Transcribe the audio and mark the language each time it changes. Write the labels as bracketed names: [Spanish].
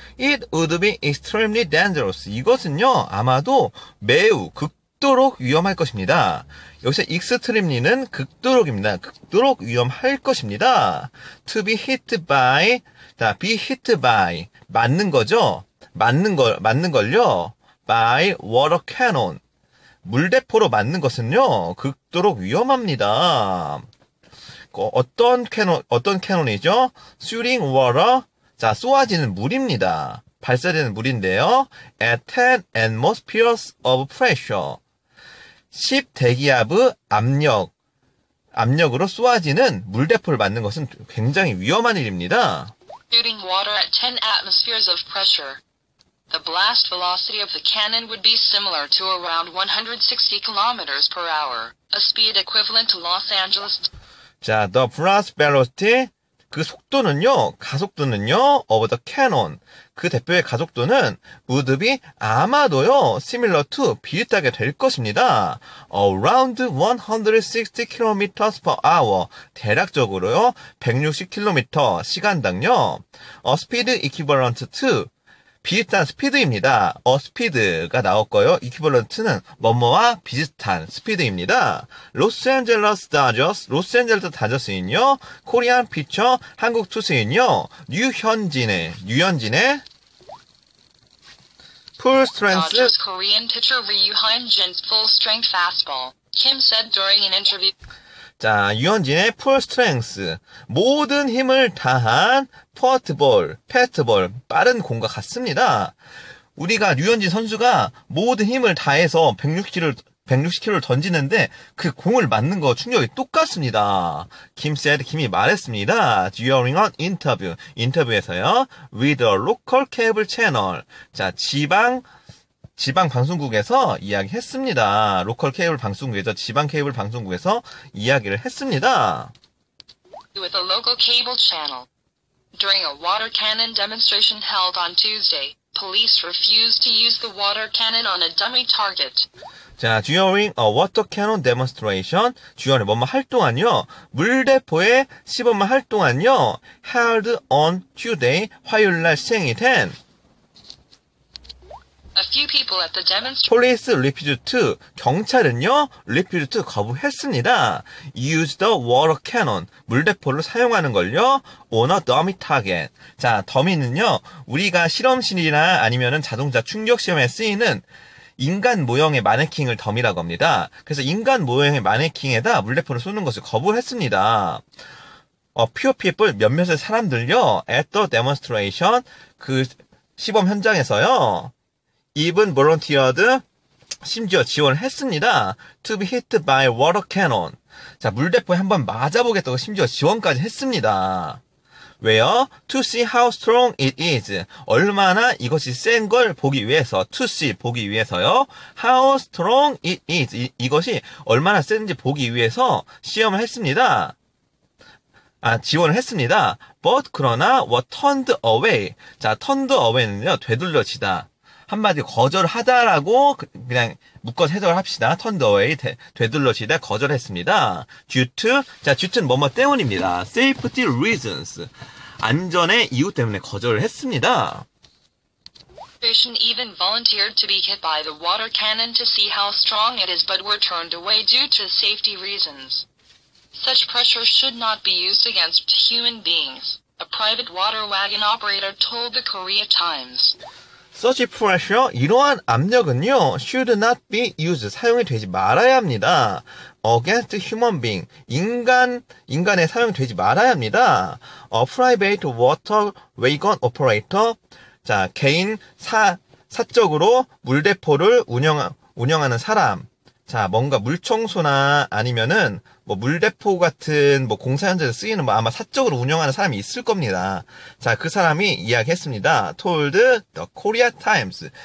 [English] It would be extremely dangerous. [Korean] 이것은요, 아마도 매우 극도록 위험할 것입니다. 여기서 extremely는 극도록입니다. 극도록 위험할 것입니다. [English] To be hit by, be hit by, [Korean] 맞는 거죠? 맞는 걸요, [English] by water cannon. [Korean] 물대포로 맞는 것은요, 극도록 위험합니다. 어떤 캐논이죠? [English] shooting water. [Korean] 자, 쏘아지는 물입니다. 발사되는 물인데요. [English] at 10 atmospheres of pressure. [Korean] 10 대기압의 압력으로 쏘아지는 물대포를 맞는 것은 굉장히 위험한 일입니다. [English] Shooting water at 10 atmospheres of pressure. The blast velocity of the cannon would be similar to around 160 kilometers per hour, a speed equivalent to Los Angeles. [Korean] 자, [English] the blast velocity, [Korean] 그 속도는요, 가속도는요, [English] of the cannon, [Korean] 그 대표의 가속도는 [English] would be, [Korean] 아마도요, [English] similar to, [Korean] 비슷하게 될 것입니다. [English] around 160 kilometers per hour, [Korean] 대략적으로요, 160km 시간당요, [English] a speed equivalent to, [Korean] 비슷한 스피드입니다. 스피드가 나왔고요. 이퀴벌런트는 뭐뭐와 비슷한 스피드입니다. 로스앤젤러스 다저스인요. 코리안 피처 한국 투수인요. 류현진의 풀 스트렝스 [English] Dodgers Korean pitcher Ryu Hyun-jin's full strength fastball. Kim said during an interview. [Korean] 자, 유현진의 풀 스트렝스, 모든 힘을 다한 패스트볼, 빠른 공과 같습니다. 우리가 류현진 선수가 모든 힘을 다해서 160km를 던지는데 그 공을 맞는 거 충격이 똑같습니다. 김이 말했습니다. [English] During an interview, [Korean] 인터뷰에서요. [English] With a local cable channel. [Korean] 자, 지방 방송국에서 이야기했습니다. 로컬 케이블 방송국에서, 지방 케이블 방송국에서 이야기를 했습니다. [English] With a local cable channel. During a water cannon demonstration held on Tuesday, police refused to use the water cannon on a dummy target. [Korean] 자, [English] during a water cannon demonstration, [Korean] during 뭐뭐 할 동안요, 물대포의 시범을 할 동안요, [English] held on Tuesday, [Korean] 화요일날 시행이 된 [English] A few people at the demonstration. Police refused to, [Korean] 경찰은요, [English] refused to [Korean] 거부했습니다. [English] Use the water cannon, [Korean] 물대포를 사용하는 걸요, [English] on a dummy target. [Korean] 자, 더미는요, 우리가 실험실이나 아니면은 자동차 충격 시험에 쓰이는 인간 모형의 마네킹을 더미라고 합니다. 그래서 인간 모형의 마네킹에다 물대포를 쏘는 것을 거부했습니다. [English] few people, [Korean] 몇몇의 사람들요, [English] at the demonstration, [Korean] 그 시범 현장에서요, [English] even volunteered, [Korean] 심지어 지원을 했습니다. [English] to be hit by water cannon. [Korean] 자, 물대포에 한번 맞아보겠다고 심지어 지원까지 했습니다. 왜요? [English] to see how strong it is. [Korean] 얼마나 이것이 센 걸 보기 위해서, [English] to see, [Korean] 보기 위해서요. [English] how strong it is. [Korean] 이것이 얼마나 센지 보기 위해서 시험을 했습니다. 지원을 했습니다. [English] but, [Korean] 그러나, [English] were turned away. [Korean] 자, turned away는요, 되돌려지다. 한마디로 거절하다라고 그냥 묶어서 해석을 합시다. [English] turned away, [Korean] 되돌려지다, 거절했습니다. [English] due to [Korean] 는 뭐뭐 때문입니다. [English] safety reasons, [Korean] 안전의 이유 때문에 거절을 했습니다. [English] Patient even volunteered to be hit by the water cannon to see how strong it is but were turned away due to safety reasons. Such pressure should not be used against human beings, a private water wagon operator told the Korea Times. Such pressure, [Korean] 이러한 압력은요, [English] should not be used, [Korean] 사용이 되지 말아야 합니다. [English] against human being. [Korean] 인간에 사용되지 말아야 합니다. [English] private water wagon operator. [Korean] 자, 개인 사적으로 물대포를 운영하는 사람. 자, 뭔가 물청소나 아니면은 뭐 물대포 같은 뭐 공사 현장에서 쓰이는 뭐 아마 사적으로 운영하는 사람이 있을 겁니다. 자, 그 사람이 이야기했습니다. [English] told the Korea Times.